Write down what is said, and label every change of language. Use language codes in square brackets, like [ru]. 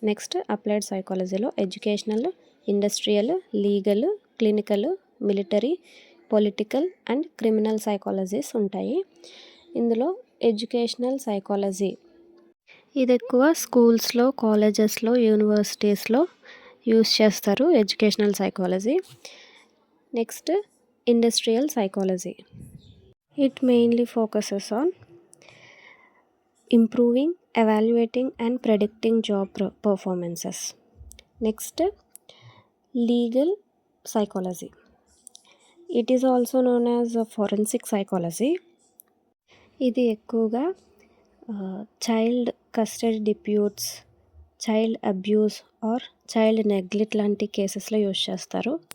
[te] Next applied సైకాలజీలో educational, industrial, legal, clinical, military, political and criminal psychologies ఉంటాయి. ఇందులో educational psychology ఇది ఎక్కువ స్కూల్స్లో, కాలేజెస్లో, యూనివర్సిటీస్లో యూజ్ చేస్తారు educational psychology. [en] Next industrial psychology. It mainly focuses on improving, evaluating and predicting job performances. Next legal psychology. It is also known as forensic psychology. [te] ఇది ఎక్కువగా child custody డిప్యూట్స్, child abuse or child neglect లాంటి కేసెస్లో use చేస్తారు.